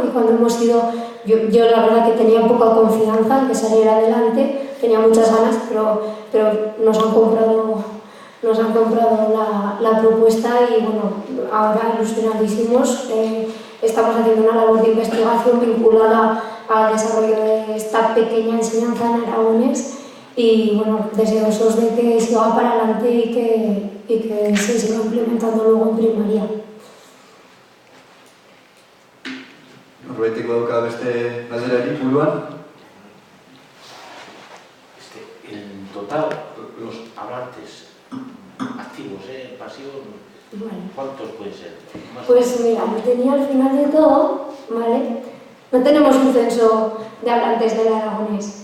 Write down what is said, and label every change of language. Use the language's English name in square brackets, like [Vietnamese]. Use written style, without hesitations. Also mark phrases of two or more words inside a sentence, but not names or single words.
[Spanish] Y cuando hemos ido, yo la verdad que tenía poca confianza en que saliera adelante, tenía muchas ganas, pero nos han comprado la propuesta y bueno, ahora ilusionadísimos. Estamos haciendo una labor de investigación vinculada al desarrollo de esta pequeña enseñanza en aragonés y bueno, deseosos de que siga para adelante y que se siga implementando luego en primaria. [Basque] Norbaitek badauka beste galderarik buruan? [Spanish] En total, los hablantes activos, pasivos, Vale. ¿cuántos pueden ser? Pues mira, lo tenía al final de todo, ¿vale? No tenemos un censo de hablantes del aragonés.